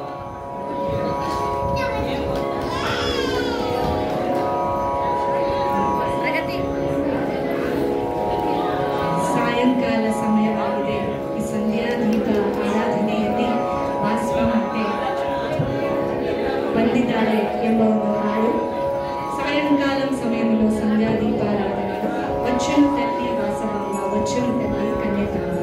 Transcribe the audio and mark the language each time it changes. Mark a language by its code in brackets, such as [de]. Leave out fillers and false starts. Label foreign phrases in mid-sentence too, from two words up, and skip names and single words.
[kn] ಸಾಯಂಕಾಲ ಸಮಯವಾಗಿದೆ. ಈ ಸಂಧ್ಯಾ ದೀಪ ಆರಾಧನೆಯಲ್ಲಿ ವಾಸವಮ್ಮೆ ಬಂದಿದ್ದಾಳೆ ಎಂಬ ಒಂದು ಹಾಡು. [te] సాయంకాలం సమయంలో సంధ్యా దీపారాధన వచ్చును తల్లి వాసవమ్మ వచ్చును తల్లి కన్యకాంబ.